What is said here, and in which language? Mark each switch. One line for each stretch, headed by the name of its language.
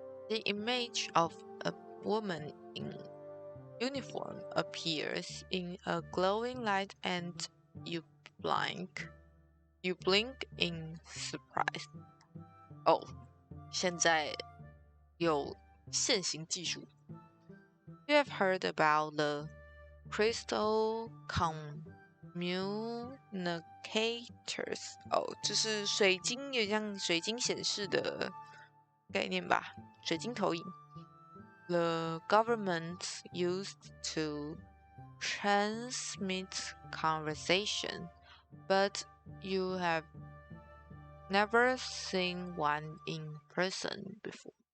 English: The image of a woman in uniform appears in a glowing light and you blink in surprise.
Chinese: Oh, 现在有现行技术。
English: You have heard about the crystal communicators.
Chinese: 哦，就是水晶，有像水晶显示的概念吧，水晶投影。
English: The government used to transmit conversation, but you have never seen one in person before.